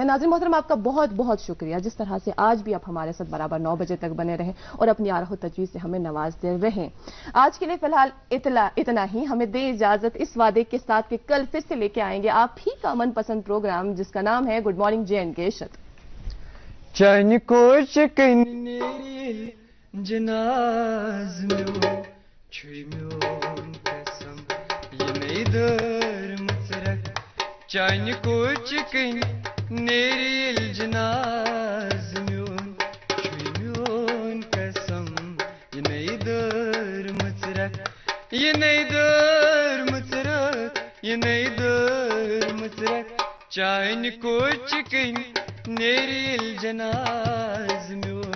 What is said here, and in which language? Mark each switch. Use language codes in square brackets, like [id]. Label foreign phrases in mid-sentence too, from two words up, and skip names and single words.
[ur] ناظرین محترم، آپ کا بہت بہت شکریہ جس طرح سے آج بھی آپ ہمارے ساتھ برابر 9 بجے تک بنے رہیں اور اپنی آراہ و تجویز سے ہمیں نوازتے رہیں. آج کے لیے فی الحال اتنا ہی. ہمیں دیں اجازت اس وعدے کے ساتھ کہ کل پھر سے لے کے آئیں گے آپ ہی کا من پسند پروگرام جس کا نام ہے گڈ مارننگ جے اینڈ کے شت. [ks] چین کو چکن نیری جناز میو چھوئی میون قسم یہ نئی در مصرک چین کو چکن نیری جناز میون چھوئی میون قسم یہ نئی در مصرک یہ نئی در مصرک یہ نئی در مصرک چین کو چکن نیری جناز میون